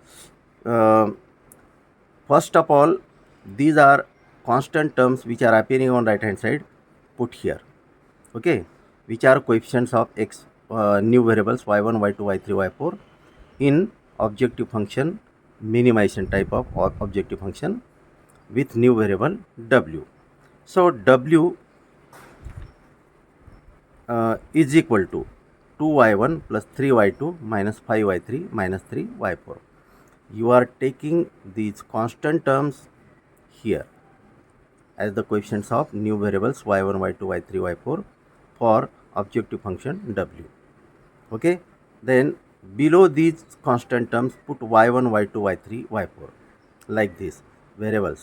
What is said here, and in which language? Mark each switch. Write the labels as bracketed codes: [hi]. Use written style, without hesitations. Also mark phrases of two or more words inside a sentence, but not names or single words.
[en] First of all, these are constant terms which are appearing on right hand side, put here, okay, which are coefficients of x, new variables y1 y2 y3 y4 in objective function, minimization type of objective function with new variable w. So w is equal to 2y1 plus 3y2 minus 5y3 minus 3y4. You are taking these constant terms here as the coefficients of new variables y1 y2 y3 y4 for objective function w. Okay, then below these constant terms put y1 y2 y3 y4 like this, variables.